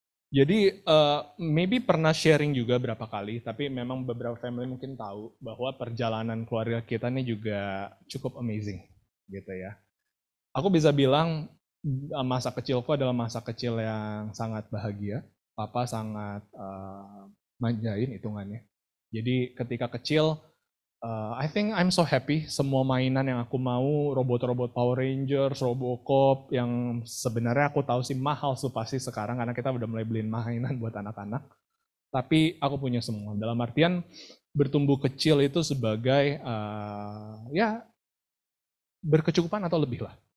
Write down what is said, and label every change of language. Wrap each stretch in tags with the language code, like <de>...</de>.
<id>Jadi maybe pernah sharing juga berapa kali, tapi memang beberapa family mungkin tahu bahwa perjalanan keluarga kita ini juga cukup amazing gitu ya. Aku bisa bilang masa kecilku adalah masa kecil yang sangat bahagia. Papa sangat manjain hitungannya. Jadi ketika kecil,</id> <en>I think I'm so happy.</en> <id>Semua mainan yang aku mau, robot-robot Power Rangers, Robocop, yang sebenarnya aku tahu sih mahal sih pasti sekarang karena kita udah mulai beliin mainan buat anak-anak. Tapi aku punya semua. Dalam artian bertumbuh kecil itu sebagai ya berkecukupan atau lebih lah.</id>